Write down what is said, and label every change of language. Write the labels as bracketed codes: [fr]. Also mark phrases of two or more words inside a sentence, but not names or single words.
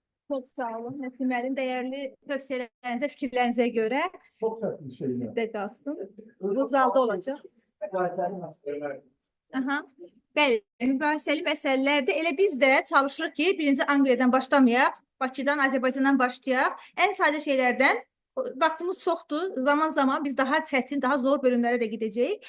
[tr] Çok sağ olun. [az] Nəsimlərin dəyərli tövsiyələrinizə, fikirlərinizə görə [tr] Çok tatlı şeyler. [az] sizdə qalsın. Bu zalda olacaq. Aha. Bəli, mübahisəli məsələlərdə elə biz də çalışırıq ki, birinci Angliyadan başlamayaq, Bakıdan, Azərbaycandan başlayaq. Ən sadə şeylərdən vaxtımız çoxdur. Zaman-zaman biz daha çətin, daha zor bölümlərə də gedəcəyik.